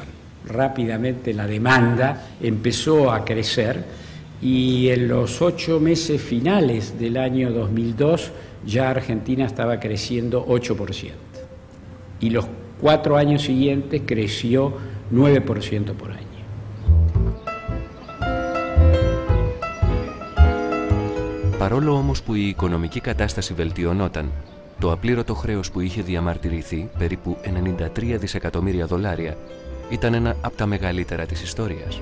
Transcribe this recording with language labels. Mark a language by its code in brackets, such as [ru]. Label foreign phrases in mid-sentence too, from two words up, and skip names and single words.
[es] Rápidamente la demanda empezó a crecer y en los 8 meses finales del año 2002 ya Argentina estaba creciendo 8%. Y los 4 años siguientes creció 9% por año. [el] Παρόλο όμως που η οικονομική κατάσταση βελτιωνόταν, το απλήρωτο χρέος που είχε διαμαρτυρηθεί, περίπου 93 δισεκατομμύρια δολάρια, ήταν ένα από τα μεγαλύτερα της ιστορίας.